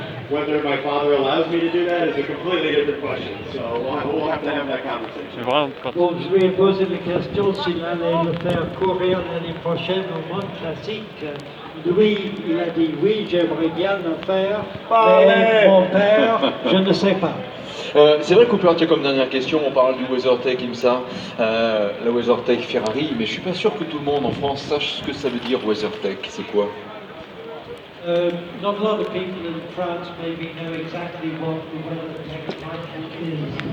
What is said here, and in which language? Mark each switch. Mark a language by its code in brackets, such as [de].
[en] Whether my father allows me to do that is a completely different question. So we'll have to have that conversation. [fr] Bon, je lui ai posé la question s'il allait le faire courir l'année prochaine au Mont Classique. Lui, il a dit oui, j'aimerais bien le faire, mais mon père, je ne sais pas. C'est vrai, Cooper, tiens, comme dernière question, on parle du WeatherTech IMSA, la WeatherTech Ferrari, mais je suis pas sûr que tout le monde en France sache ce que ça veut dire WeatherTech. C'est quoi? [en] Not a lot of people in France maybe know exactly what the WeatherTech title is.